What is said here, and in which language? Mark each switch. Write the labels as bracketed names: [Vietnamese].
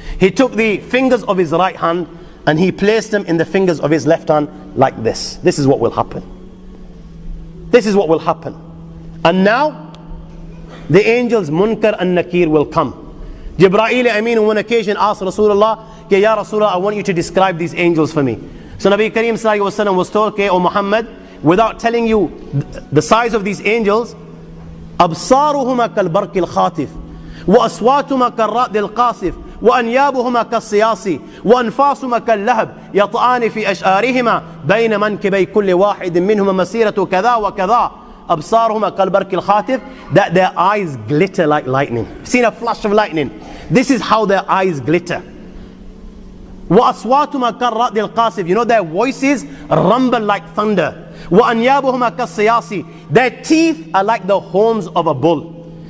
[English] He took the fingers of his right hand and he placed them in the fingers of his left hand like this. This is what will happen. This is what will happen. And now, the angels Munkar and Nakir will come. Jibreel Amin on one occasion asked Rasulullah, Ya Rasulullah, I want you to describe these angels for me. So Nabi Kareem ﷺ was told, O Muhammad, without telling you the size of these angels, [Arabic] أبصارهما كالبرق الخاطف وأصواتهما كالرعد القاصف وأنيابهما كالصياص وأنفاسهما كاللهب يطعان في أشعارهما بين منكبي كل واحد منهما مسيرة كذا وكذا. أبصارهما كالبرق الخاطف, [English] that their eyes glitter like lightning. Seen a flash of lightning? This is how their eyes glitter. [Arabic] وأصواتهما كالرعد القاصف, [English] you know their voices rumble like thunder. [Arabic] وَأَنْيَابُهُمَا كَالصِّيَاصِ, [English] their teeth are like the horns of a bull.